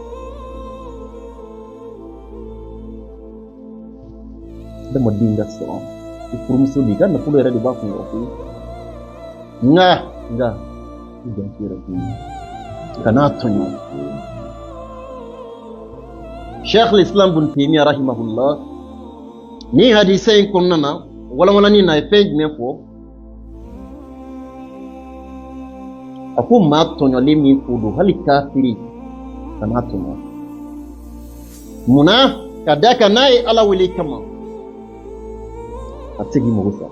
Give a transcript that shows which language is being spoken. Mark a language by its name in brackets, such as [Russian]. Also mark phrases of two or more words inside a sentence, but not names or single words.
[Bambara] Adamaden ka sɔrɔ i furumuso de, i ka nafolo yɛrɛ de b'a kun yɔrɔ koyi. Nka i janto i yɛrɛ koyi, kan'a tɔɲɔ. Sheikh al-Islam Ibn Taymiyyah rahimahullah ni hadisa in kɔnɔna na walawalani na ye fɛn jumɛn fɔ? A ko maa tɔɲɔlen min ko don hali kafiri kan'a tɔɲɔ. Munna? Ka d'a kan n'a ye Ala wele kama a tɛ se k'i mago sa.